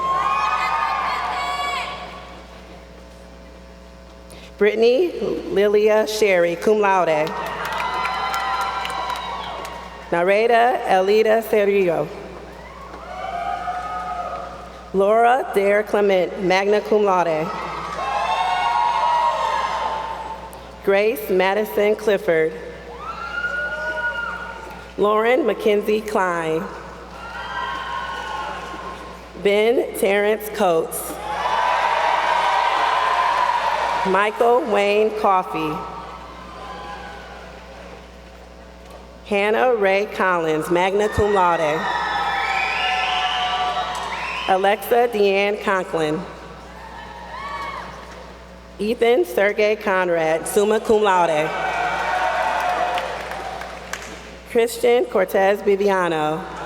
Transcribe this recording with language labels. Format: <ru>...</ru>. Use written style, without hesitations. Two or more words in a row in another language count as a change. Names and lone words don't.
<en>Brittany Lilia Sherry,</en> <la>cum laude.</la> <en>Nareda Elida Cerrillo. Laura Dare Clement,</en> <la>magna cum laude.</la> <en>Grace Madison Clifford. Lauren Mackenzie Klein. Ben Terrence Coates. Michael Wayne Coffey. Hannah Ray Collins,</en> <la>magna cum laude.</la> <en>Alexa Deanne Conklin. Ethan Sergey Conrad,</en> <la>summa cum laude.</la> <en>Christian Cortez Viviano.</en>